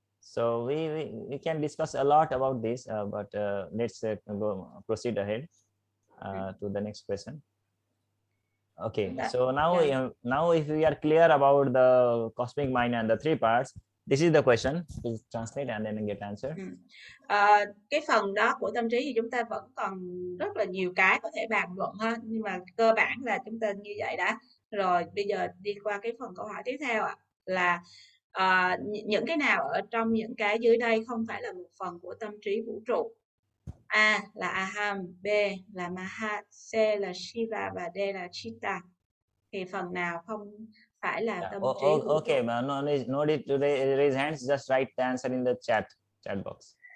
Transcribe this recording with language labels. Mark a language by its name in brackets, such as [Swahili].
[English] So we can discuss a lot about this, but let's proceed ahead to the next question. Okay, so now if we are clear about the cosmic mind and the three parts, this is the question. Please translate and then get answer. [Vietnamese] Cái phần đó của tâm trí thì chúng ta vẫn còn rất là nhiều cái có thể bàn luận ha, nhưng mà cơ bản là chúng ta như vậy đã. Rồi bây giờ đi qua cái phần câu hỏi tiếp theo ạ, là những cái nào ở trong những cái dưới đây không phải là một phần của tâm trí vũ trụ? A là Aham, B là Mahat, C là Shiva và D là Chitta. Thì phần nào không phải là tâm trí vũ trụ? [English] Okay, no need to raise hands, just write the answer in the chat box.